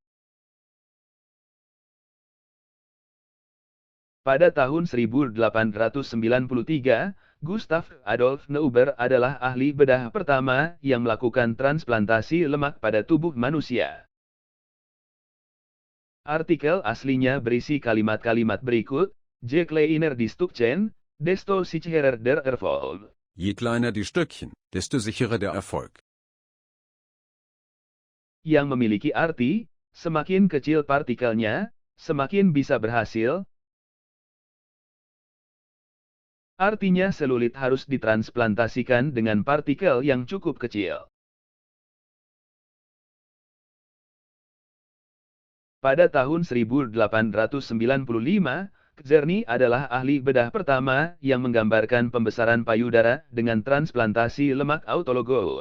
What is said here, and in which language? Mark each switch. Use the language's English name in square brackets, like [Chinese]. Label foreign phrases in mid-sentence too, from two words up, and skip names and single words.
[Indonesian] Pada tahun 1893, Gustav Adolf Neuber adalah ahli bedah pertama yang melakukan transplantasi lemak pada tubuh manusia. Artikel aslinya berisi kalimat-kalimat berikut, [German] Je kleiner die Stückchen, desto sicherer der Erfolg. Je kleiner die Stückchen, desto sicherer der Erfolg. [Indonesian] Yang memiliki arti, semakin kecil partikelnya, semakin bisa berhasil. Artinya selulit harus ditransplantasikan dengan partikel yang cukup kecil. Pada tahun 1895, Czerny adalah ahli bedah pertama yang menggambarkan pembesaran payudara dengan transplantasi lemak autologous.